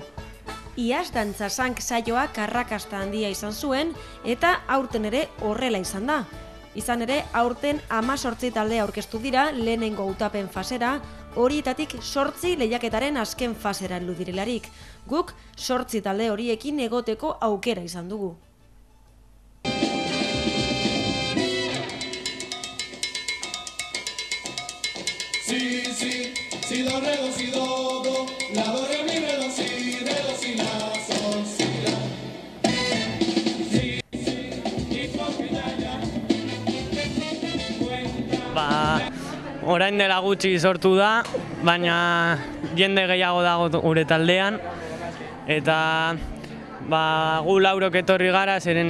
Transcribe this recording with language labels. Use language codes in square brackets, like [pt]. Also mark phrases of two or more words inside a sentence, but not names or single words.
[eu] Iaz Dantzasank saioak arrakasta handia izan zuen eta aurten ere horrela izan da. Izan ere, aurten 18 talde aurkeztu dira lehenengo hautapen fasera, horietatik 8 lehiaketaren azken fasera heldu direlarik. Guk 8 talde horiekin egoteko aukera izan dugu. Si do re do si do do, la do re mi re do si la sol si la. Orain dela gutxi sortu da, baina jende gehiago dago gure taldean, eta gu laurok etorri gara, zeren